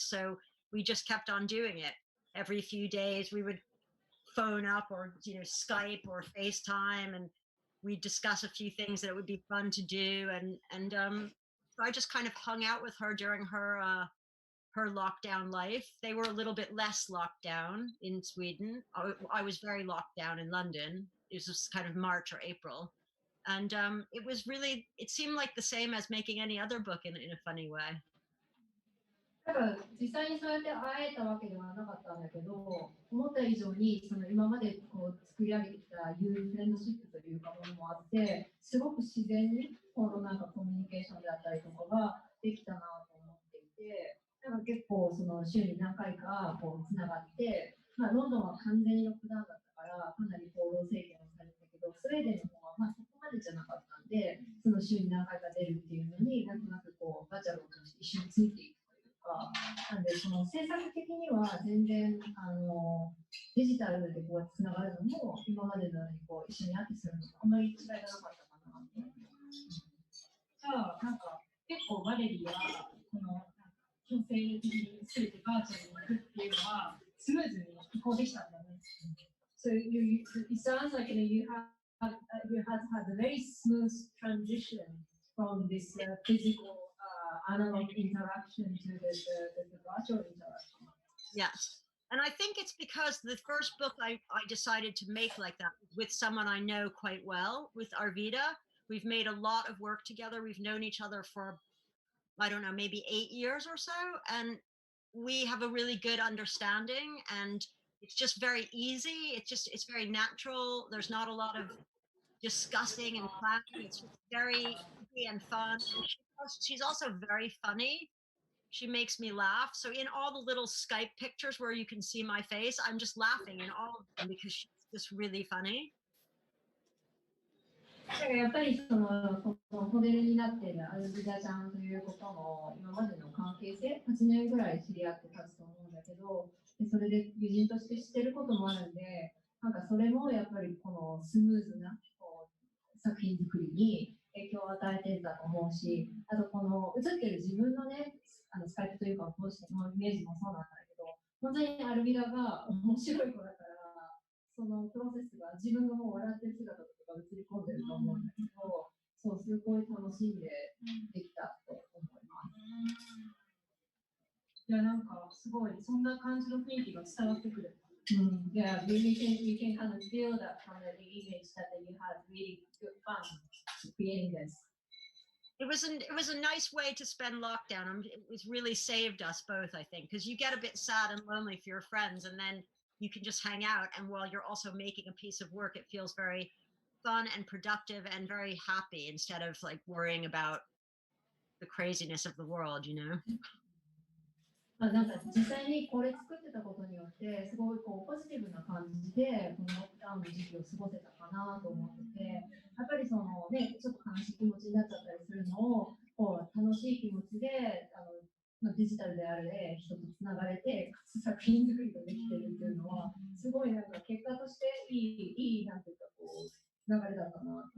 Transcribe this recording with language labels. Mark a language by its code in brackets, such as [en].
[en] So we just kept on doing it. Every few days we would phone up or Skype or FaceTime, and we discuss a few things that it would be fun to do, and so I just kind of hung out with her during her lockdown life. They were a little bit less locked down in Sweden. I was very locked down in London. It was just kind of March or April, and it seemed like the same as making any other book in a funny way. [ja] だから実際にそうやって会えたわけではなかったんだけど、思った以上にその今までこう作り上げてきたユーフレンドシップというかものもあって、すごく自然にこのなんかコミュニケーションであったりとかができたなと思っていて、なんか結構その週に何回かこうつながって、まあ、ロンドンは完全にロックダウンだったからかなり行動制限をされたけど、スウェーデンの方はまあそこまでじゃなかったんで、その週に何回か出るっていうのになんとなくこうバーチャルを通して一緒についていく。なんでその制作的には全然デジタルでこうつながるのも今までのようにこう一緒にアーティストのあんまり違いがなかったかなと思います。じゃあなんか結構バレリーはこの強制的に全てバーチャルに行くっていうのはスムーズに移行できたんだね。 [en] So it sounds like you had a very smooth transition from this physical analog interaction to the virtual interaction. Yes. And I think it's because the first book I decided to make like that with someone I know quite well, with Arvida. We've made a lot of work together. We've known each other for, I don't know, maybe 8 years or so. And we have a really good understanding, and it's just very easy. It's very natural. There's not a lot of discussing and planning. It's just very easy and fun. And she's also very funny. She makes me laugh. So in all the little Skype pictures where you can see my face, I'm just laughing in all of them because she's just really funny. [ja] やっぱりそのモデルになっているアルビダちゃんということの今までの関係性、8年ぐらい知り合って経つと思うんだけど、それで友人として知ってることもあるんで、なんかそれもやっぱりこのスムーズな作品作りに影響を与えてるんだと思うし、あとこの映ってる自分のね、スカイプというかを通してのイメージもそうなんだけど、本当にアルビダが面白い子だから、そのプロセスが自分のもう笑ってる姿とか映り込んでると思うんだけど、そうすごい楽しんでできたと思います。じゃすごいそんな感じの雰囲気が伝わってくる。 [en] Yeah, we can kind of feel that from the image that you had really good fun creating this. It was a nice way to spend lockdown. It was really saved us both, I think, because you get a bit sad and lonely for your friends, and then you can just hang out. And while you're also making a piece of work, it feels very fun and productive and very happy instead of like worrying about the craziness of the world, you know? [ja] なんか実際にこれ作ってたことによってすごいこうポジティブな感じでこのロックダウンの時期を過ごせたかなと思ってて、やっぱりそのねちょっと悲しい気持ちになっちゃったりするのをこう楽しい気持ちでデジタルであれ人とつながれてかつ作品作りができてるっていうのはすごいなんか結果としていいなんていうかこう流れだったな。